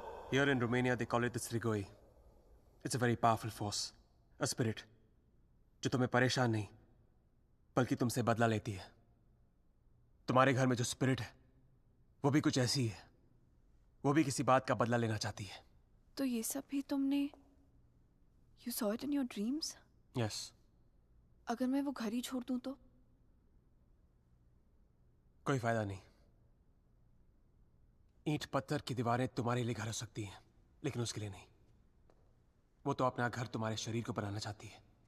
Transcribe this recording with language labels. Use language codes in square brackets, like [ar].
[en] Here in Romania, they call it the Strigoi. It's a very powerful force, a spirit, [hi] जो तुम्हें परेशान नहीं, बल्कि तुमसे बदला लेती है. तुम्हारे घर में जो स्पिरिट है, वो भी कुछ ऐसी है. वो भी किसी बात का बदला लेना चाहती है. तो ये सब भी तुमने, [en] you saw it in your dreams? Yes. [hi] अगर मैं वो घर ही छोड़ दूं तो? कोई फायदा नहीं. ईंट पत्थर की दीवारें तुम्हारे लिए घर हो सकती हैं, लेकिन उसके लिए नहीं. वो तो अपना घर तुम्हारे शरीर को बनाना चाहती है.